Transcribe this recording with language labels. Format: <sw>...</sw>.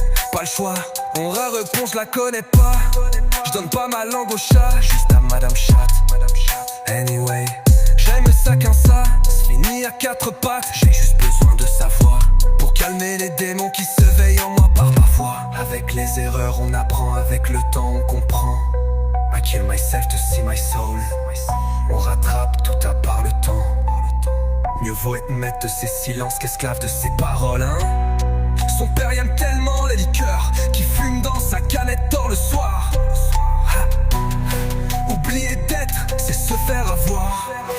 <fr>Pas le choix, on répond, je la connais pas. Je donne pas ma langue au chat, juste à Madame Chat. Anyway, j'aime ça quand ça se finit à quatre pattes. J'ai juste besoin de sa voix pour calmer les démons qui se veillent en moi par parfois. Avec les erreurs on apprend, avec le temps on comprend.</fr> <en>I kill myself to see my soul.</en> <fr>On rattrape tout à part le temps. Mieux vaut être maître de ses silences qu'esclave de ses paroles, hein. Son père aime tellement les liqueurs qui fume dans sa canette d'or le soir. Oublier d'être, c'est se faire avoir.</fr>